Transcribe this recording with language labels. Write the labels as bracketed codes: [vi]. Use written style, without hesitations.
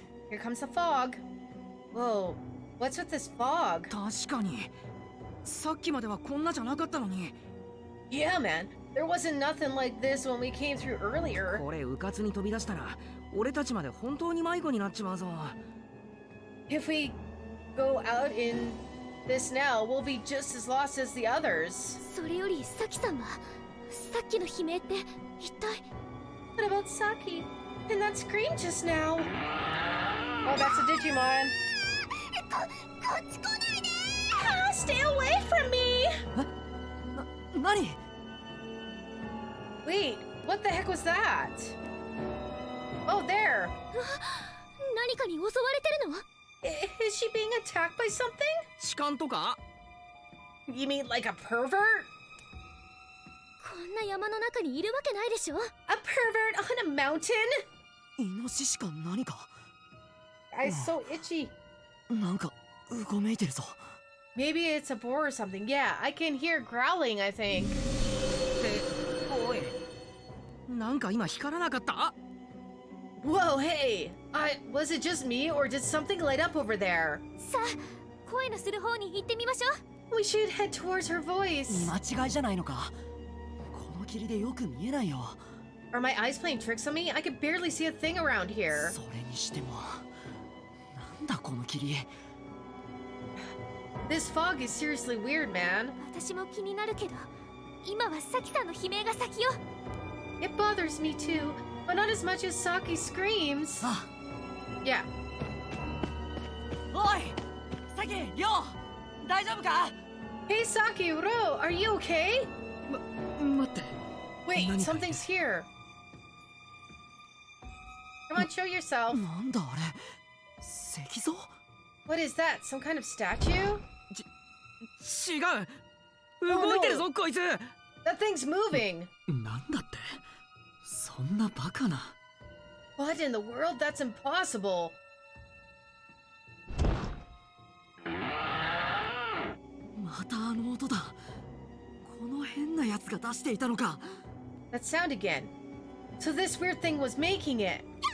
[en] Here comes the fog. Whoa, what's with this fog? [ja] 確かに。さっきまではこんなじゃなかったのに。 [en] Yeah, man. There wasn't nothing like this when we came through earlier. [ja] これ、うかつに飛び出したら、俺たちまで本当に迷子になっちまうぞ。 [en] If we go out in this now, we'll be just as lost as the others. [ja] それよりさきさんはさっきの悲鳴って一体 [en] What about Saki? And that scream just now. Oh, that's a Digimon. [ja] こっち来ないで [en] Ah, stay away from me! [ja] 何？ [en] Wait, what the heck was that? Oh, there. [ja] 何かに襲われてるの [en] Is she being attacked by something? [ja] 痴漢とか？ [en] You mean like a pervert? [ja] こんな山の中にいるわけないでしょ。 [en] A pervert on a mountain? [ja] イノシシか何か。 [en] Eyes so itchy. [ja] なんかうごめいてるぞ。 [en] Maybe it's a boar or something. Yeah, I can hear growling, I think. [ja] おい、なんか今光らなかった？ [en] Whoa, hey! Was it just me, or did something light up over there? [ja] さあ、声のする方に行ってみましょう。 [en] We should head towards her voice. [ja] 間違いじゃないのか。この霧でよく見えないよ。 [en] Are my eyes playing tricks on me? I can barely see a thing around here. [ja] それにしても、なんだこの霧。 [en] This fog is seriously weird, man. [ja] 私も気になるけど、今はサキさんの悲鳴が先よ。 [en] It bothers me too, but not as much as Saki screams. [ja] あ、 [en] Yeah. [ja] おい、サキ、リョウ、大丈夫か？ [en] Hey, Saki, Ro, are you okay? [ja] 待って。 [en] Wait, [ja] 何か [en] something's here. Come on, show yourself. [ja] なんだあれ、石像？ [en] What is that? Some kind of statue? [ja] 違う。動いてるぞ、こいつ。 [en] That thing's moving. [ja] なんだって？そんなバカな。 [en] What in the world? That's impossible. [ja] またあの音だ。この変なやつが出していたのか。 [en] That sound again. So this weird thing was making it.